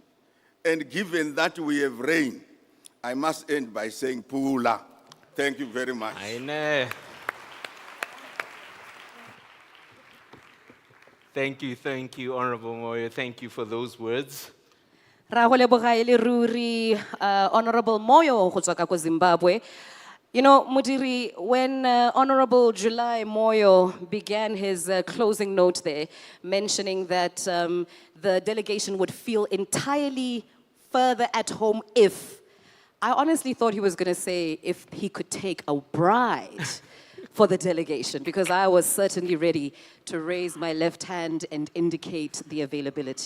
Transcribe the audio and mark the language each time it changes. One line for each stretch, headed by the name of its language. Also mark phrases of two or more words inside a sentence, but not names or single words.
English: And given that we have rain, I must end by saying Pula. Thank you very much. Thank you, Honorable Moyo. Thank you for those words.
Tswana: Honorable Moyo go tswa ka ko Zimbabwe.
English: You know, Mudiri, when Honorable July Moyo began his closing note there, mentioning that the delegation would feel entirely further at home if, I honestly thought he was going to say if he could take a bride for the delegation, because I was certainly ready to raise my left hand and indicate the availability.